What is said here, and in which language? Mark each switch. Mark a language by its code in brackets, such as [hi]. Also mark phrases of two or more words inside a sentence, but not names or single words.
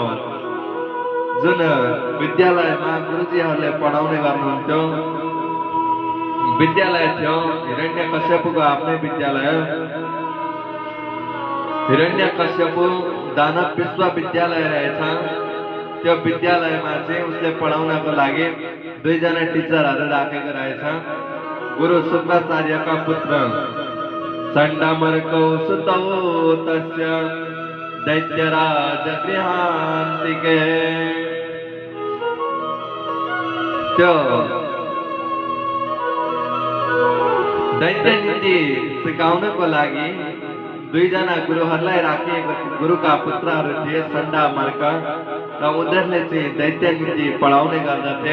[ne] जुन विद्यालयमा गुरुजीहरूले पढाउने गर्नुहुन्थ्यो विद्यालय थियो, हिरण्यकश्यपको आफ्नै विद्यालय। हिरण्यकश्यप दानव विश्वविद्यालय रहेछ। त्यो विद्यालयमा चाहिँ उसले पढाउनको लागि दुईजना टिचरहरू राखेको रहेछ। [sa] गुरु शुक्राचार्यका पुत्र चण्डमर्कौ सुतौ तस्य दैत्यराज गृहान्तिके। [ne] त्यो दैत्य नीति सिकाउनको लागि दुईजना गुरुहरूलाई राखिएको गुरुका पुत्रहरू थिए, चण्डमर्क, र उनीहरूले चाहिँ दैत्य नीति पढाउने गर्दथे।